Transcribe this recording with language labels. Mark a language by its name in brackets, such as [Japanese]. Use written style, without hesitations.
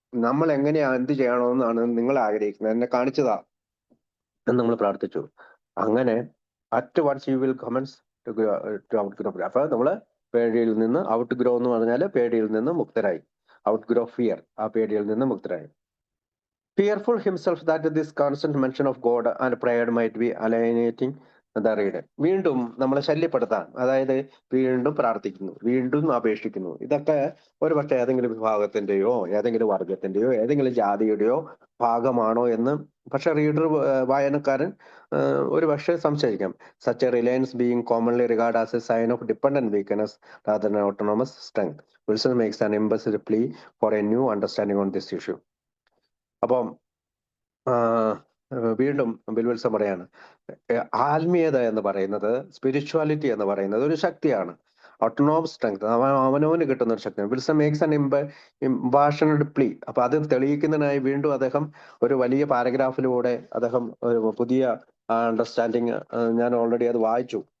[Malayalam] നമ്മൾ എങ്ങനെയാ എന്ത് ചെയ്യണമെന്നാണ് നിങ്ങൾ ആഗ്രഹിക്കുന്നത്, എന്നെ കാണിച്ചതാ എന്ന് നമ്മൾ പ്രാർത്ഥിച്ചു. [English] അങ്ങനെ at once you will commence to outgrow. [Malayalam] അപ്പൊ നമ്മള് പേടിയിൽ നിന്ന് ഔട്ട് ഗ്രോ എന്ന് പറഞ്ഞാൽ പേടിയിൽ നിന്ന് മുക്തരായി. [English] outgrow fear, [Malayalam] ആ പേടിയിൽ നിന്ന് മുക്തരായി. [English] Fearful himself that this constant mention of God and prayer might be alienating the reader. [Malayalam] വീണ്ടും നമ്മളെ ശല്യപ്പെടുത്താൻ, അതായത് വീണ്ടും പ്രാർത്ഥിക്കുന്നു, വീണ്ടും അപേക്ഷിക്കുന്നു. ഇതൊക്കെ ഒരു പക്ഷേ ഏതെങ്കിലും വിഭാഗത്തിന്റെയോ ഏതെങ്കിലും വർഗത്തിന്റെയോ ഏതെങ്കിലും ജാതിയുടെയോ ഭാഗമാണോ എന്ന് പക്ഷെ റീഡർ, വായനക്കാരൻ ഒരു പക്ഷേ സംശയിക്കാം. [English] Such a reliance being commonly regarded as a sign of dependent weakness rather than autonomous strength. Wilson makes an implicit plea for a new understanding on this issue. [Malayalam] അപ്പം വീണ്ടും ബിൽവിൽസൺ പറയാണ്, ആത്മീയത എന്ന് പറയുന്നത്, സ്പിരിച്വാലിറ്റി എന്ന് പറയുന്നത് ഒരു ശക്തിയാണ്. [English] autonomous strength, [Malayalam] അവനവന് കിട്ടുന്ന ഒരു ശക്തിയാണ്. [English] Wilson makes an impassioned plea. [Malayalam] അപ്പൊ അത് തെളിയിക്കുന്നതിനായി വീണ്ടും അദ്ദേഹം ഒരു വലിയ പാരഗ്രാഫിലൂടെ അദ്ദേഹം ഒരു പുതിയ അണ്ടർസ്റ്റാൻഡിങ്, ഞാൻ ഓൾറെഡി അത് വായിച്ചു.